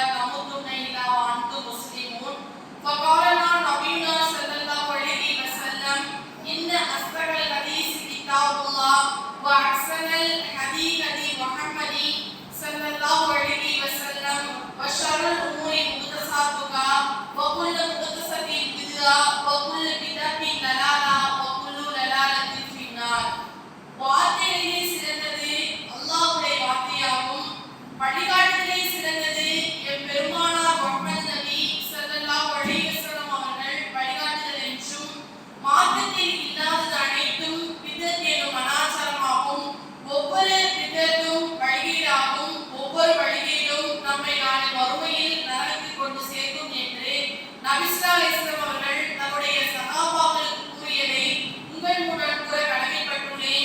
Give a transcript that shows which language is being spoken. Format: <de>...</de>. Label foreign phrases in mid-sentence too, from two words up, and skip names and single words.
<ar>تموتن إلا وأنتم مسلمون فقال نبينا صلى الله عليه وسلم إن أصدق الحديث كتاب الله وأحسن الهدي هدي محمد صلى الله عليه وسلم وشر الأمور محدثاتها وكل محدثة بدعة وكل بدعة ضلالة وكل ضلالة في</ar> <ta>النار வார்த்தையிலே சிறந்தது அல்லாஹ்வுடைய வார்த்தையாகும் வழிகாட்டுதலே சிறந்தது எம் பெருமானார் முஹம்மது நபி</ta> <ar>صلى الله عليه وسلم</ar> <ta>அவர்கள் வழிகாட்டுதல் என்றும் மார்க்கத்தில் இல்லாதது அனைத்தும் பிதத் எனும் அனாச்சாரமாகும் ஒவ்வொரு பிதத்தும் வழிகேடாகும் ஒவ்வொரு வழிகேடும் நம்மை நாளை மறுமையில் நரகத்தில் கொண்டு சேர்க்கும் என்று நபி</ta> <ar>صلى الله عليه وسلم</ar> <ta>அவர்கள் தம்முடைய சஹாபாக்களுக்கு கூறியதை உங்கள் மூலம் கூற கடமைப்பட்டுள்ளேன்.</ta>